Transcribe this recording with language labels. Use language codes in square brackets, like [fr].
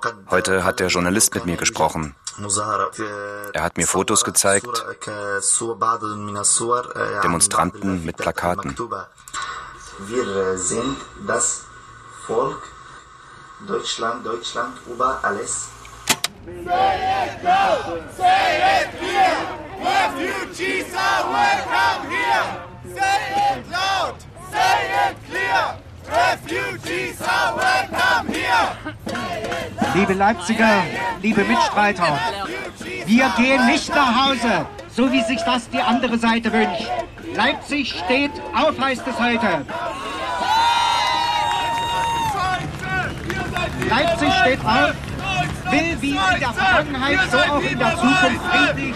[de] Heute hat der Journalist mit mir gesprochen. Er hat mir Fotos gezeigt, Demonstranten mit Plakaten. Wir sind das Volk Deutschland, Deutschland über alles. Seht ihr, seht ihr, [en] Refugees are welcome here. Say it laut, say it clear, Refugees are welcome here. [de] Liebe Leipziger, liebe Mitstreiter, wir gehen nicht nach Hause, so wie sich das die andere Seite wünscht. Leipzig steht auf, heißt es heute. Leipzig steht auf, will wie in der Vergangenheit so auch in der Zukunft friedlich